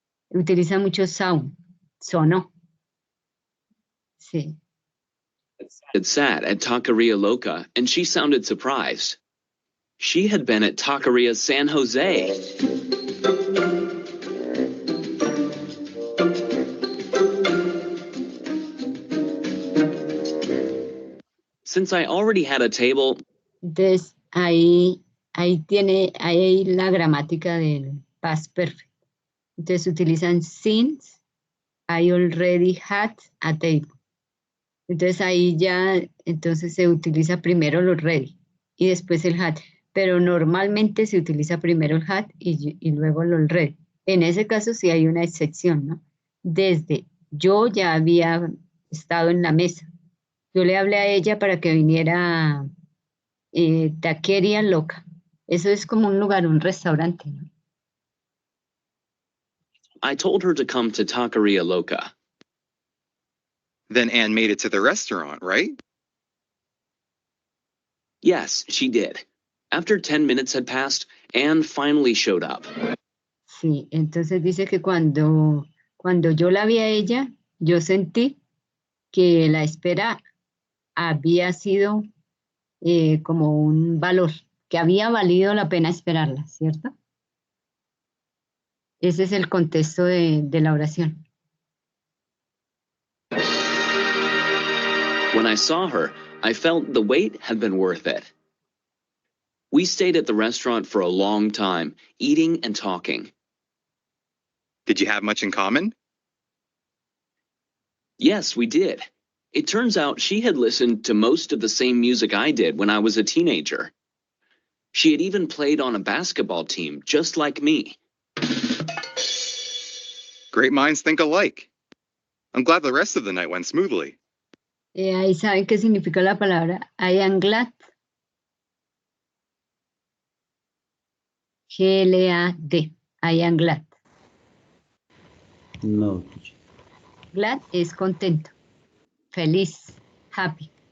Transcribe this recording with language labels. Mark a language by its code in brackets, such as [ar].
[es] Utiliza mucho sound, sonó. Sí. [en] Had sat at Taqueria Loca, and she sounded surprised. She had been at Taqueria San Jose. Since I already had a table. [es] Entonces, ahí tiene la gramática del past perfect. Entonces utilizan [en] since I already had a table. [es] Entonces ahí ya, entonces se utiliza primero el already y después el had. Pero normalmente se utiliza primero el had y luego el already. En ese caso sí hay una excepción, ¿no? Desde yo ya había estado en la mesa. Yo le hablé a ella para que viniera Taqueria Loca. Eso es como un lugar, un restaurante, ¿no? [en] I told her to come to Taqueria Loca. Then Anne made it to the restaurant, right? Yes, she did. After 10 minutes had passed, Anne finally showed up. [es] Sí, entonces dice que cuando yo la vi a ella, yo sentí que la espera había sido como un valor, que había valido la pena esperarla, ¿cierto? Ese es el contexto de la oración. [en] When I saw her, I felt the wait had been worth it. We stayed at the restaurant for a long time, eating and talking. Did you have much in common? Yes, we did. It turns out she had listened to most of the same music I did when I was a teenager. She had even played on a basketball team, just like me. Great minds think alike. I'm glad the rest of the night went smoothly. [es] Ahí saben qué significa la palabra [en] I am glad. G-L-A-D. I am glad. No, teacher. [es] Glad es contento, feliz, happy.